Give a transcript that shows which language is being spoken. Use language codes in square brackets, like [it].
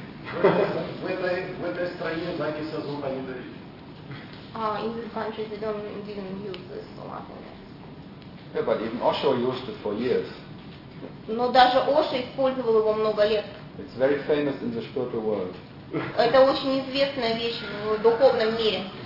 [ru] В этой стране записи зуба не дают. [en] In this country they didn't use this a lot. Yeah, but even Osho used it for years. [ru] Но даже Оша использовал его много лет. [en] It's very famous in the spiritual world. [ru] Это очень известная вещь в духовном мире.